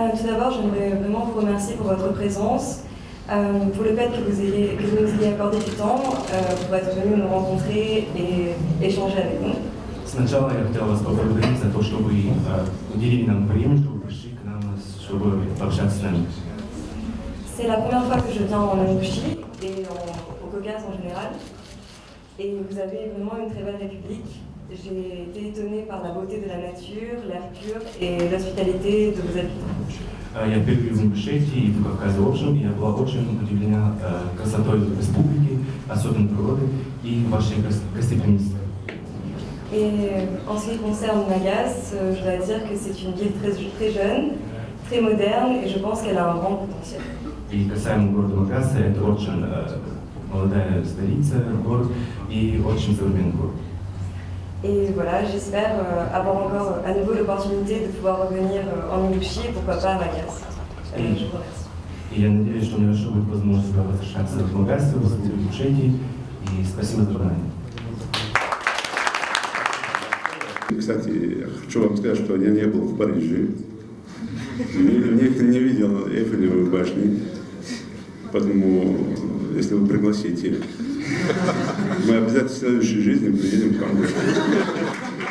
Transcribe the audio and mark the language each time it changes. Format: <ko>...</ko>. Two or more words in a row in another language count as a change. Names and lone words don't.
<fr>tout d'abord, j'aimerais vraiment vous remercier pour votre présence, pour le fait que vous nous ayez accordé du temps pour être venu nous rencontrer et échanger avec nous.</fr> <ru>Сначала я хотел вас поблагодарить за то, что вы уделили нам время, что вы пришли к нам, чтобы пообщаться с нами.</ru> <fr>C'est la première fois que je viens en Ingouchie et au Caucase en général. Et vous avez vraiment une très belle république. J'ai été étonnée par la beauté de la nature, l'air pur et l'hospitalité de vos habitants.</fr> <ru>Я первый в Ингушетии и в Кавказе в общем, и я была очень удивлена красотой республики, особенно природы и вашей гостеприимства.</ru> <fr>Et en ce qui concerne Magas, je dois dire que c'est une ville très jeune, très moderne et je pense qu'elle a un grand potentiel.</fr> <ru>И касаемо города Магаса, это очень молодая столица, город и очень современный город.</ru> <fr>Et voilà, j'espère avoir encore à nouveau l'opportunité de pouvoir revenir en Ingouchie et pourquoi pas à Magas. Je vous remercie.</fr> <ru>И я надеюсь, что у меня еще будет возможность возвращаться в Магасе, в Ингушетии, и спасибо за внимание. Кстати, хочу вам сказать, что я не был в Париже, не видел Эйфелевой башни, поэтому, если вы пригласите, мы обязательно в следующей жизни приедем к вам.</ru>